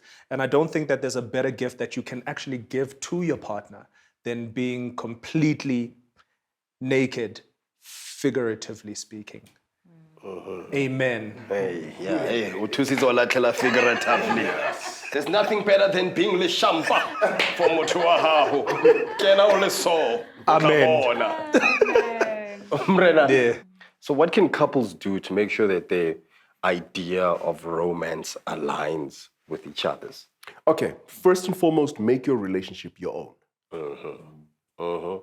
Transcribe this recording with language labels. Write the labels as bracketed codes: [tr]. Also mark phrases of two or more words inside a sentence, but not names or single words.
[en] And I don't think that there's a better gift that you can actually give to your partner than being completely naked, figuratively speaking. Amen. Hey, yeah, hey, figuratively. There's nothing better than being [st] le shampa [en] for [st] motho wa gago. Kena o le so. [en] Amen. Yeah. So what can couples do to make sure that their idea of romance aligns with each other's? Okay, first and foremost, make your relationship your own.